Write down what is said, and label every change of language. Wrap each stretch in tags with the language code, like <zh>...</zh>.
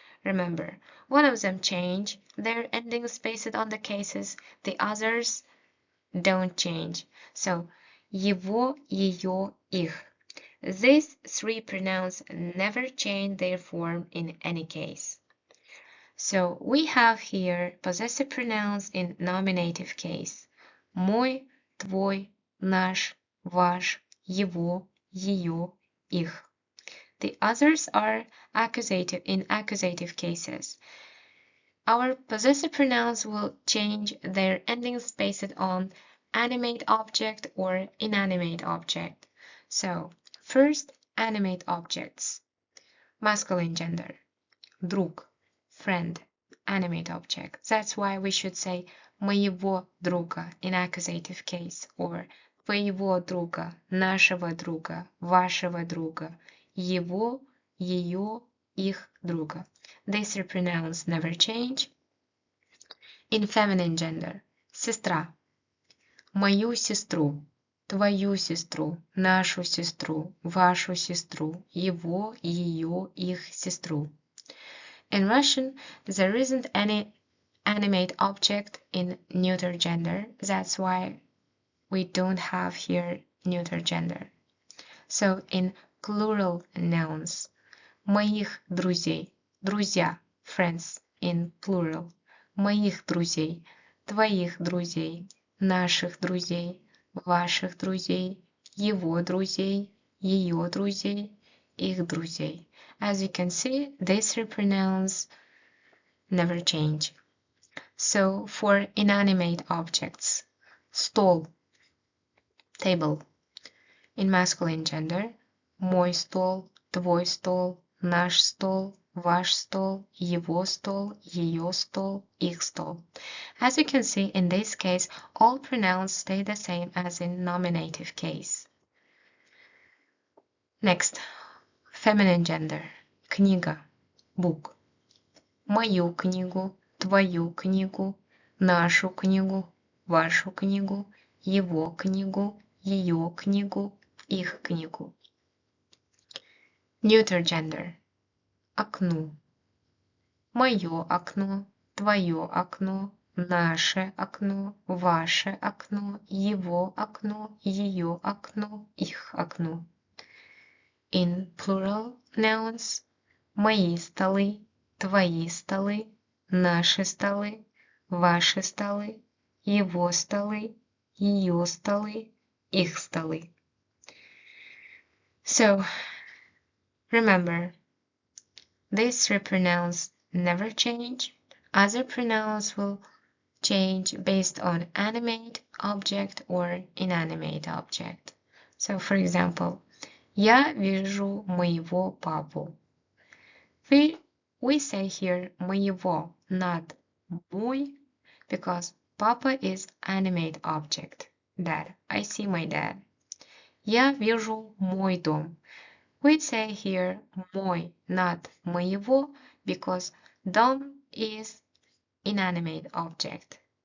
<en>Remember, one of them change their endings based on the cases, the others don't change. So,</en> <ru>его, ее, их.</ru> <en>These three pronouns never change their form in any case. So, we have here possessive pronouns in nominative case.</en> <ru>Мой, твой, наш, ваш, его, ее, их.</ru> <en>The others are accusative in accusative cases. Our possessive pronouns will change their endings based on animate object or inanimate object. So, first, animate objects. Masculine gender. Друг, friend, animate object. That's why we should say</en> <ru>моего друга</ru> <en>in accusative case or</en> <ru>твоего друга, нашего друга, вашего друга, его, ее, их друга.</ru> <en>These three pronouns never change. In feminine gender,</en> <ru>сестра, мою сестру, твою сестру, нашу сестру, вашу сестру, его, ее, их сестру.</ru> <en>In Russian, there isn't any animate object in neuter gender. That's why we don't have here neuter gender. So in plural nouns,</en> <ru>моих друзей, друзья,</ru> <en>friends in plural,</en> <ru>моих друзей, твоих друзей, наших друзей, ваших друзей, его друзей, ее друзей, их друзей.</ru> <en>As you can see, these three pronouns never change. So for inanimate objects, стол, table. In masculine gender,</en> <ru>мой стол, твой стол, наш стол, ваш стол, его стол, ее стол, их стол.</ru> <en>As you can see, in this case, all pronouns stay the same as in nominative case. Next, feminine gender. Книга, book.</en> <ru>Мою книгу, твою книгу, нашу книгу, вашу книгу, его книгу, ее книгу, их книгу.</ru> <en>Neuter gender. Окно.</en> <ru>Мое окно, твое окно, наше окно, ваше окно, его окно, ее окно, их окно.</ru> <en>In plural nouns,</en> <ru>мои столы, твои столы, наши столы, ваши столы, его столы, ее столы, их столы.</ru> <en>So, remember, these three pronouns never change. Other pronouns will change based on animate object or inanimate object. So, for example,</en> <ru>я вижу моего папу.</ru> <en>We say here моего, not мой, because papa is animate object. Dad, I see my dad.</en> <ru>Я вижу мой дом.</ru> <en>We say here мой, not моего, because дом is inanimate object.</en>